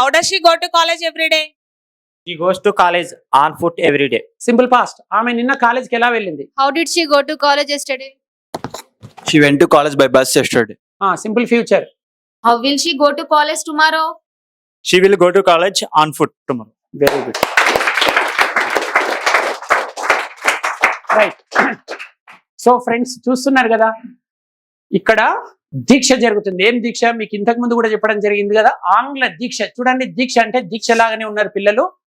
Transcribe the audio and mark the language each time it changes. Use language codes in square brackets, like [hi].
[en] How does she go to college every day? He goes to college on foot every day. [te] Simple past ఆమె నిన్న కాలేజ్కి ఎలా వెళ్ళింది [en] How did she go to college yesterday? She went to college by bus yesterday. Simple future How will she go to college tomorrow? She will go to college on foot tomorrow. Very good right so friends [te] చూస్తున్నారు కదా ఇక్కడ దీక్ష జరుగుతుంది ఏం దీక్ష మీకు ఇంతకు ముందు కూడా చెప్పడం జరిగింది కదా ఆంగ్ల దీక్ష చూడండి దీక్ష అంటే దీక్ష లాగానే ఉన్నారు పిల్లలు